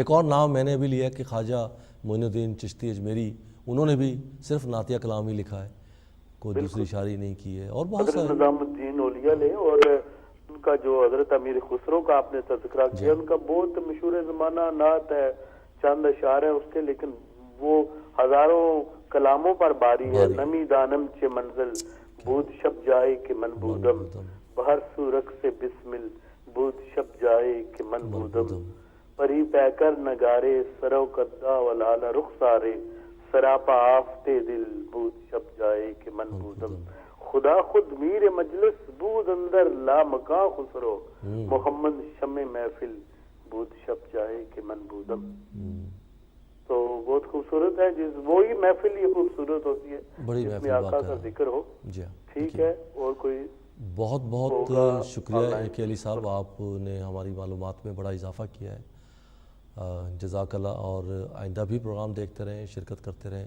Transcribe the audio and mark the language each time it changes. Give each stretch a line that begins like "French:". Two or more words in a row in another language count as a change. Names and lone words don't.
Urdu: ایک اور نام میں نے بھی لیا کہ خواجہ معین الدین چشتی اجمیری، انہوں نے بھی صرف نعتیہ کلام ہی لکھا ہے، کوئی دوسری شاعری نہیں کی ہے، اور بہت حضرت سارے نظام الدین اولیاء لے، اور ان کا جو حضرت امیر خسرو کا آپ نے تذکرہ کیا، ان کا بہت مشہور زمانہ نعت ہے، چند اشعار ہیں اس کے، لیکن وہ ہزاروں کلاموں پر باری ہے۔
Persian: نمی دانم چے منزل بود شب جائے کہ من بودم، بہر سورک سے بسمل بود شب جائے کہ من بودم، پری پیکر نگارے سرو کدا ولال رخسارے، سراپا آفتے دل بود شب جائے کہ من بودم، خدا خود میر مجلس بود اندر لا مکاں خسرو، محمد شمع محفل بود شب جائے کہ من بودم۔
Urdu: تو بہت خوبصورت ہے، جس وہی محفل یہ خوبصورت ہوتی ہے بڑی جس محفل میں آقا کا واقعہ ذکر ہو۔ جی ہاں، ٹھیک ہے، اور کوئی بہت بہت ہوگا شکریہ اے کے علی صاحب، آپ نے ہماری معلومات میں بڑا اضافہ کیا ہے، جزاک اللہ، اور آئندہ بھی پروگرام دیکھتے رہیں، شرکت کرتے رہیں۔